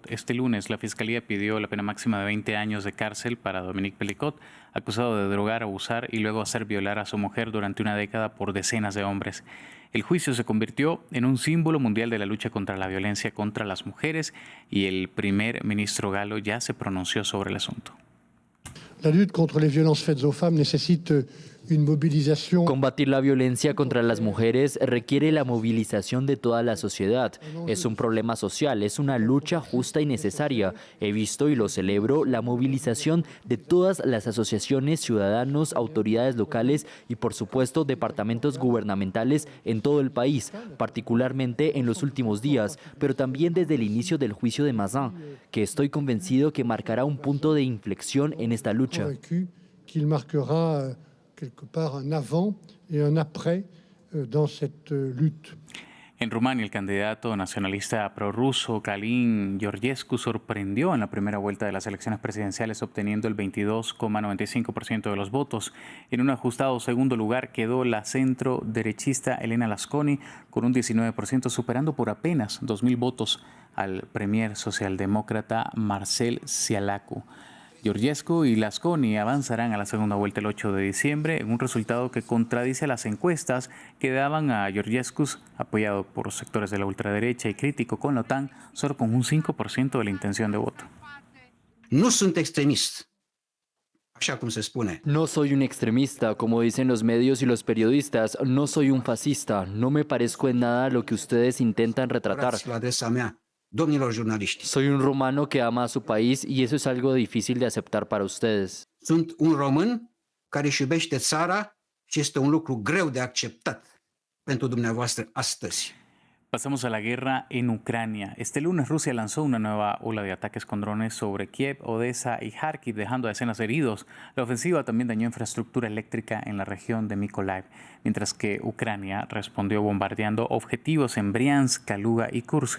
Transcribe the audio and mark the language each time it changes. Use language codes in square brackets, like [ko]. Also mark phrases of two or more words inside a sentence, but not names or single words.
[es] Este lunes, la Fiscalía pidió la pena máxima de 20 años de cárcel para Dominique Pelicot, acusado de drogar, abusar y luego hacer violar a su mujer durante una década por decenas de hombres. El juicio se convirtió en un símbolo mundial de la lucha contra la violencia contra las mujeres y el primer ministro galo ya se pronunció sobre el asunto. La lucha contra las violencias [fr] faites aux femmes [es] necesita una movilización. Combatir la violencia contra las mujeres requiere la movilización de toda la sociedad. Es un problema social, es una lucha justa y necesaria. He visto y lo celebro la movilización de todas las asociaciones, ciudadanos, autoridades locales y por supuesto departamentos gubernamentales en todo el país, particularmente en los últimos días, pero también desde el inicio del juicio de Mazin, que estoy convencido que marcará un punto de inflexión en esta lucha. [fr] Quelque part un avant et un après dans cette lutte. [es] En Rumania, el candidato nacionalista prorruso Călin Georgescu sorprendió en la primera vuelta de las elecciones presidenciales obteniendo el 22,95% de los votos. En un ajustado segundo lugar quedó la centro-derechista Elena Lasconi con un 19%, superando por apenas 2.000 votos al premier socialdemócrata Marcel Ciolacu. Georgescu y Lasconi avanzarán a la segunda vuelta el 8 de diciembre en un resultado que contradice a las encuestas que daban a Georgescu, apoyado por los sectores de la ultraderecha y crítico con la OTAN, solo con un 5% de la intención de voto. [ro] No sunt extremist, așa cum se spune. [es] No soy un extremista, como dicen los medios y los periodistas. No soy un fascista. No me parezco en nada a lo que ustedes intentan retratar. [ro] La adresa mea. Domnilor jurnaliști. [es] Soy un rumano que ama a su país y eso es algo difícil de aceptar para ustedes. [ro] Sunt un român care își iubește țara și este un lucru greu de acceptat pentru dumneavoastră astăzi. [es] Pasamos a la guerra en Ucrania. Este lunes Rusia lanzó una nueva ola de ataques con drones sobre Kiev, Odessa y Kharkiv, dejando a decenas de heridos. La ofensiva también dañó infraestructura eléctrica en la región de Mykolaiv, mientras que Ucrania respondió bombardeando objetivos en Briansk, Kaluga y Kursk.